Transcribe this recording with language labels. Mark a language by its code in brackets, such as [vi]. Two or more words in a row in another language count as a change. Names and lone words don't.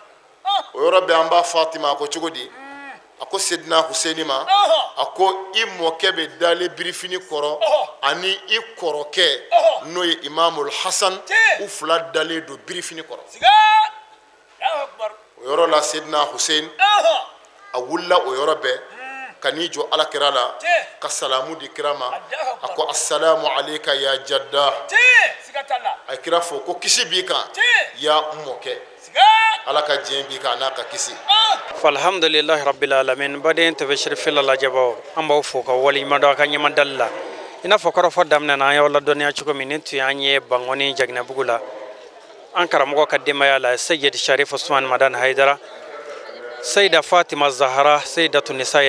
[bm] o yɔrɔ bɛ an ba Fatima a ko cogo di a ko Seydina Huseini ma a ko i mɔkɛ bɛ dalen birifini kɔrɔ ani i kɔrɔkɛ n'o ye Imamul Hasan u fila dalen don birifini kɔrɔ siga [ar] الله أكبر [bm] o yɔrɔ la Seydina Husein a wulila o yɔrɔ bɛɛ ka n'i jɔ alakira la ka salamu di kira ma a ko [ar] السلام عليك يا جدة [bm] sigatalla a ye kira fɔ ko kisi b'i kan ya mɔkɛ siga ala ka diɲɛ b'i kan n'a ka kisi [ar] فالحمد لله رب العالمين [bm] baden tebe shirfila la jabo an b'aw fo ka waliɲuman dɔn a ka ɲɛmadali la i n'a fɔ kɔrɔfɔ daminɛ na an y'aw ladɔnniya cogo min nin tun y'an ye Bangoni Jaginɛbugu la an karamɔgɔ ka denbaya la Seyid Sharif Usman Madan Haidara Seyida Fatima Zahra Seyidatu Nisa'il